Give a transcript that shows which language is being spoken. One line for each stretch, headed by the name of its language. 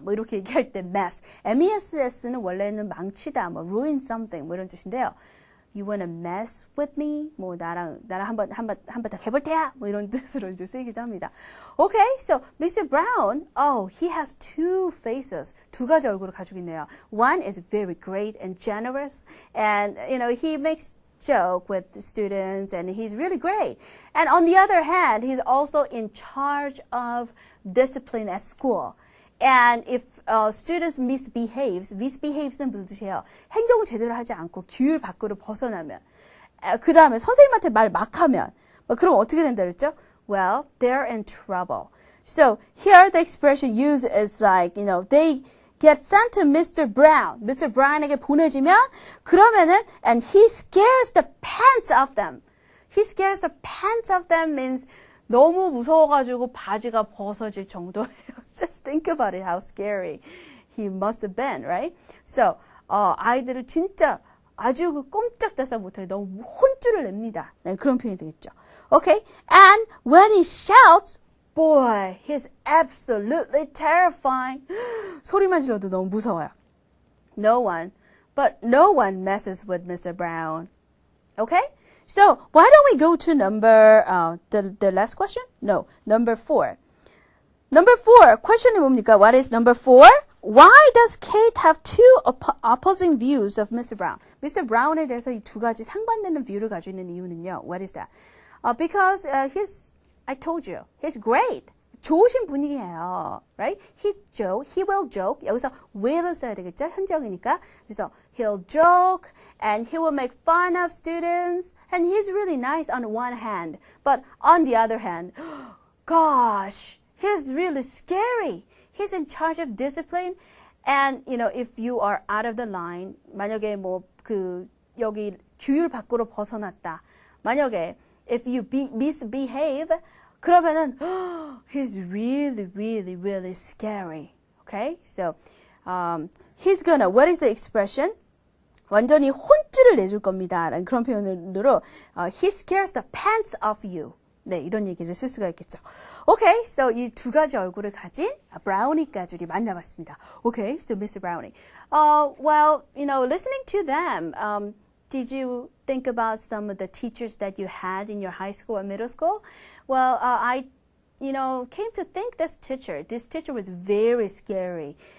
Korean: 뭐 이렇게 얘기할 때 mess. mess는 원래는 망치다, 뭐
English: ruin something,
Korean: 뭐 이런 뜻인데요.
English: You wanna mess with me?
Korean: 뭐 나랑 한번 더 해볼 테야. 뭐 이런 뜻으로 이제 쓰이기도 합니다.
English: Okay, so Mr. Brown, he has two faces.
Korean: 두 가지 얼굴을 가지고 있네요.
English: One is very great and generous, and he makes joke with the students, and he's really great. And on the other hand, he's also in charge of discipline at school. And if students misbehaves는
Korean: 무슨 뜻이에요? 행동을 제대로 하지 않고 규율 밖으로 벗어나면, 그 다음에 선생님한테 말 막 하면, 그럼 어떻게 된다 그랬죠?
English: Well, they're in trouble. So here the expression used is like, they get sent to Mr. Brown. Mr. Brown에게
Korean: 보내지면, 그러면은,
English: and he scares the pants off them. He scares the pants off them means
Korean: 너무 무서워가지고 바지가 벗어질 정도예요.
English: Just think about it, how scary he must have been, right?
Korean: So, 아이들을 진짜 아주 꼼짝달싹 못하게 너무 혼쭐을 냅니다. 네, 그런 표현이 되겠죠. Okay?
English: And when he shouts, boy, he's absolutely terrifying.
Korean: 소리만 질러도 너무 무서워요.
English: No one messes with Mr. Brown. Okay? So, why don't we go to number, the last question? No, number 4. Number 4, question이
Korean: 뭡니까?
English: What is number 4? Why does Kate have two opposing views of Mr. Brown? Mr.
Korean: Brown에 대해서 이 두 가지 상반되는 뷰를 가지고 있는 이유는요.
English: What is that? Because I told you, he's great.
Korean: 좋으신 분이에요.
English: Right? He will joke.
Korean: 여기서 will을 써야 되겠죠? 현재형이니까. 그래서
English: he'll joke and he will make fun of students. And he's really nice on one hand. But on the other hand, gosh, he's really scary. He's in charge of discipline. And, if you are out of the line,
Korean: 만약에 여기 규율 밖으로 벗어났다. 만약에,
English: if you misbehave,
Korean: 그러면은,
English: he's really, really, really scary. Okay? So, what is the expression?
Korean: 완전히 혼쭐을 내줄 겁니다. 라는 그런 표현으로,
English: he scares the pants off you.
Korean: 네, 이런 얘기를 쓸 수가 있겠죠.
English: Okay, so
Korean: 이 두 가지 얼굴을 가진 브라우니까지 우리 만나봤습니다.
English: Okay, so Mr. Brownie. Well, listening to them, did you think about some of the teachers that you had in your high school or middle school? Well, I came to think this teacher was very scary.